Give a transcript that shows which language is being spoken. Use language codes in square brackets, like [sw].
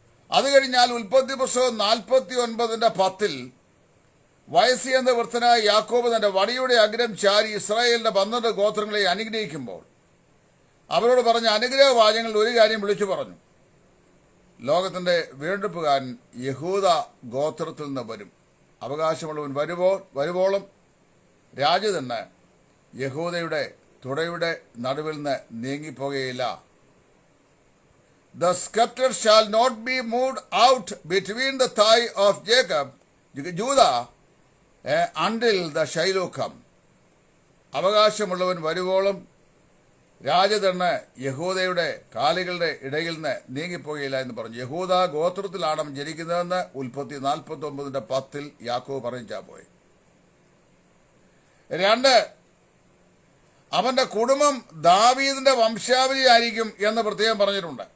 [ml] അത് കഴിഞ്ഞാൽ ഉൽപ്പത്തി പുസ്തകം 49:10 വയസ്സിയെന്ന വൃദ്ധനായ യാക്കോബ് തന്റെ വടിയുടെ അഗ്രം ചാരി ഇസ്രായേലിന്റെ 12 ഗോത്രങ്ങളെ അനുഗ്രഹിക്കുമ്പോൾ അവരോട് പറഞ്ഞ അനുഗ്രഹ വാചകങ്ങളിൽ ഒരു കാര്യം വിളിച്ചു പറഞ്ഞു. ലോകത്തിന്റെ വീണ്ടെടുപ്പുകാരൻ യഹൂദ ഗോത്രത്തിൽ നിന്ന് വരും. അവകാശമുള്ളവൻ വരുവോളം രാജ്യതന്നെ യഹൂദയുടെ തുടയുടെ നടുവിൽ നിന്ന് നീങ്ങിപ്പോകുകയില്ല. [en] The scepter shall not be moved out between the thigh of Judah until the Shiloh come. [ml] അവകാശമുള്ളവൻ വരുവോളം രാജതണ്ണ് യഹൂദയുടെ കാലുകളുടെ ഇടയിൽ നിന്ന് നീങ്ങിപ്പോകുകയില്ല എന്ന് പറഞ്ഞു. യഹൂദ ഗോത്രത്തിലാണ് അവൻ ജനിക്കുന്നതെന്ന് ഉൽപ്പത്തി 49:10 യാക്കോബ് പറഞ്ഞാ പോയി. 2, അവന്റെ കുടുംബം ദാവീദിന്റെ വംശാവലി ആയിരിക്കും എന്ന് പ്രത്യേകം പറഞ്ഞിട്ടുണ്ട്.